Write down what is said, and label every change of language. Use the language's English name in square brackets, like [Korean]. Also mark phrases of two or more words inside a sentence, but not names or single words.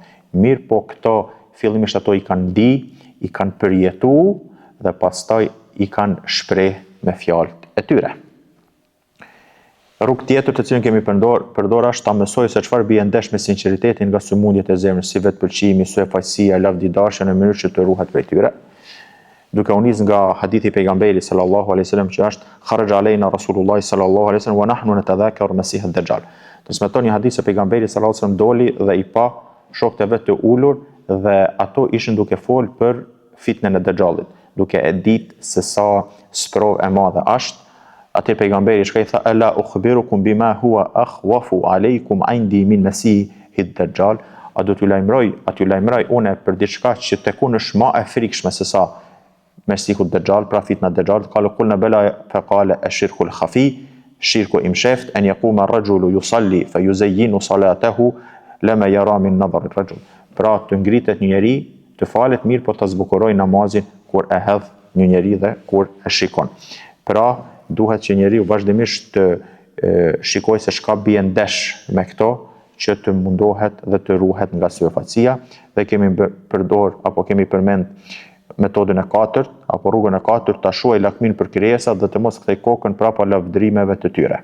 [Albanian] Mirë po këto fillimisht ato i kanë di, i kanë përjetuar dhe pastaj i kanë shpreh me fjalët e tyre. Rrugë tjetër të cilën kemi përdor është ta mësoj se çfarë bie ndesh me sinqeritetin nga sëmundjet e zemrës, si vetpëlqimi, suefaqësia, lavdidashja në mënyrë që të ruhet prej tyre. Duke u nis nga hadithi pejgamberit [Arabic] صلى الله عليه وسلم [Albanian] që është [Arabic] خرج علينا رسول الله صلى الله عليه وسلم ونحن نتذاكر المسيح الدجال. [Albanian] Transmeton një hadith se pejgamberi [Arabic] صلى الله عليه وسلم [Albanian] doli dhe i pa shokët e vet të ulur dhe ato ishin duke fol për fitnën e Dajjalit, duke e ditë se sa sprov e madhe është. Atë pejgamberi shka i tha [Arabic] ألا أخبركم بما هو أخوف عليكم عندي من المسيح الدجال, [Albanian] a do t'ju lajmëroj une për diçka që tekun është më e frikshme se sa Mesihu ad-Dajjal, pra [Arabic] فتنة الدجال. قالوا قلنا بلى فقال الشرك الخفي, [Albanian] shirku i msheft, [Arabic] أن يقوم الرجل يصلي فيزين صلاته لما يرى من نظر الرجل. [Albanian] Pra të ngritet një njeri, të falet mirë, po të zbukuroj namazin kur e hedh një njeri dhe kur e shikon. Pra duhet që njeriu vazhdimisht të shikoj se çka bie ndesh me këto, që të mundohet dhe të ruhet nga suefaqësia, dhe kemi kemi përmend metodën e katërt apo rrugën e katërt, ta shuaj lakmin për krijesat dhe të mos kthej kokën prapa lavdërimeve të tyre.